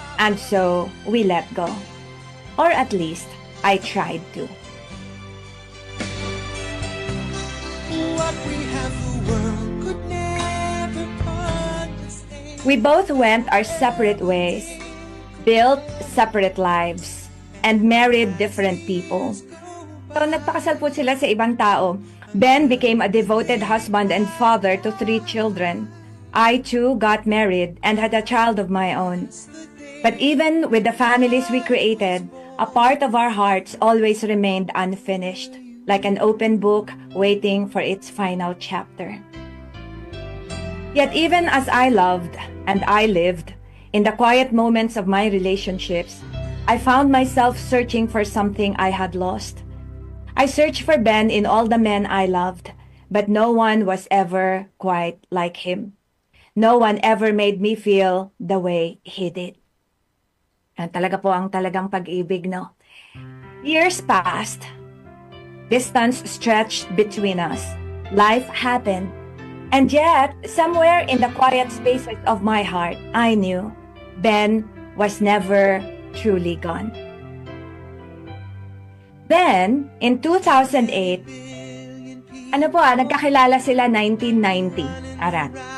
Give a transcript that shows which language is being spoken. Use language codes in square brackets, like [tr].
[en] And so, we let go. Or at least, I tried to. What we have, the world could never understand. We both went our separate ways, built separate lives, and married different people. [tl] So, nagpakasal po sila sa ibang tao. [en] Ben became a devoted husband and father to 3 children. I too got married and had a child of my own. But even with the families we created, a part of our hearts always remained unfinished, like an open book waiting for its final chapter. Yet even as I loved and I lived, in the quiet moments of my relationships, I found myself searching for something I had lost. I searched for Ben in all the men I loved, but no one was ever quite like him. No one ever made me feel the way he did. [tl] Yan talaga po ang talagang pag-ibig, no? [en] Years passed. Distance stretched between us. Life happened. And yet, somewhere in the quiet spaces of my heart, I knew Ben was never truly gone. Then, in [tl] 2008, nagkakilala sila 1990. Arat.